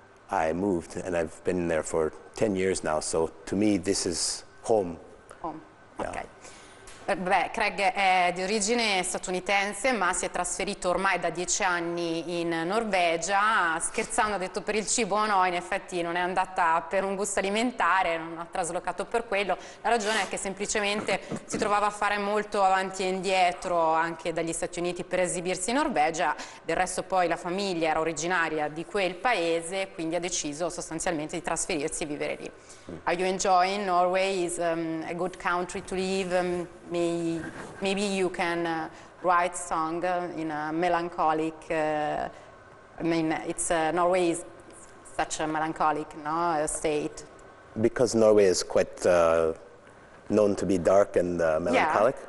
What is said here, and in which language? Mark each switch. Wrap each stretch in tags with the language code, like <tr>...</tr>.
<en>I moved, and I've been there for 10 years now, so to me this is home. Home, Yeah. ok.</en> <it>Beh, Kreg è di origine statunitense, ma si è trasferito ormai da 10 anni in Norvegia. Scherzando ha detto per il cibo no, in effetti non è andata per un gusto alimentare, non ha traslocato per quello. La ragione è che semplicemente si trovava a fare molto avanti e indietro anche dagli Stati Uniti per esibirsi in Norvegia. Del resto poi la famiglia era originaria di quel paese, quindi ha deciso sostanzialmente di trasferirsi e vivere lì.</it> <en>Are you enjoying Norway? Is a good country to live? Maybe you can write song in a melancholic. I mean, it's Norway is such a melancholic, no, state. Because Norway is quite known to be dark and melancholic.</en>